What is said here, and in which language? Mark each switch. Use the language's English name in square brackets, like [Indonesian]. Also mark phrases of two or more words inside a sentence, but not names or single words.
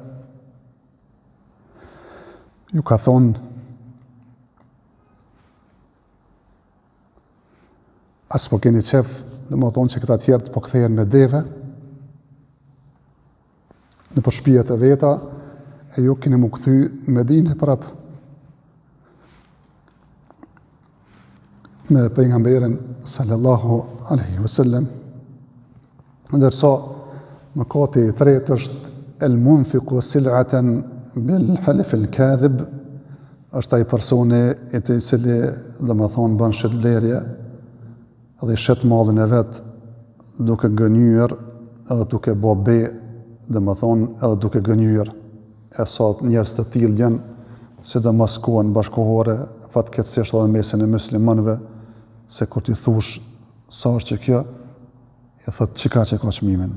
[Albanian] ju ka thonë as po keni qef, dhe më thonë që këta tjerë të po kthehen me deve në për shtëpiat e veta, e ju keni mu kthy me dine prap me pejgamberin [Arabic] صلى الله عليه وسلم. [Albanian] Ndërsa mëkati i tretë është [Arabic] المنفق سلعته بالحلف الكاذب, [Albanian] është ai personi i cili domethënë bën shitblerje dhe shet mallin e vet duke gënyer edhe duke bë be, domethënë edhe duke gënyer. E sa njerëz të tillë janë, sidomos kohën bashkëkohore, fatkeqësisht edhe mesin e muslimanëve, se kur ti thush sa është që kjo, i thot çka që ka çmimin.